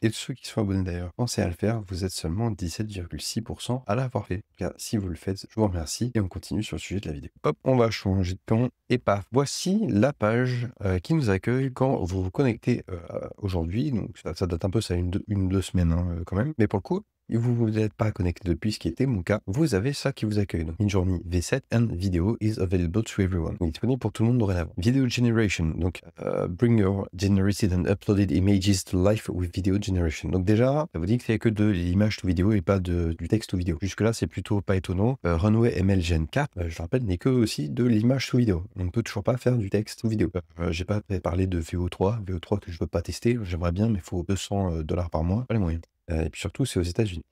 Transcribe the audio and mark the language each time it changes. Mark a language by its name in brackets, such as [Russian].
[French] Et ceux qui sont abonnés d'ailleurs, pensez à le faire, vous êtes seulement 17,6% à l'avoir fait. En tout cas, si vous le faites, je vous remercie et on continue sur le sujet de la vidéo. Hop, on va changer de plan et paf, voici la page qui nous accueille quand vous vous connectez aujourd'hui. Donc ça date un peu, ça a une 2 semaines quand même. Mais pour le coup, vous n'êtes pas connecté depuis, ce qui était mon cas, vous avez ça qui vous accueille. [English] Donc Midjourney V7 and video is available to everyone. [French] Donc, disponible pour tout le monde dorénavant. [English] Video generation, donc bring your generated and uploaded images to life with video generation. [French] Donc déjà, ça vous dit que c'est que de l'image to vidéo et pas du texte to vidéo. Jusque là, c'est plutôt pas étonnant. Runway ML Gen 4, je le rappelle, n'est que aussi de l'image to vidéo. On ne peut toujours pas faire du texte to vidéo. J'ai pas parlé de VO3 que je veux pas tester. J'aimerais bien, mais il faut 200 dollars par mois, pas les moyens. Et puis surtout, c'est aux États-Unis.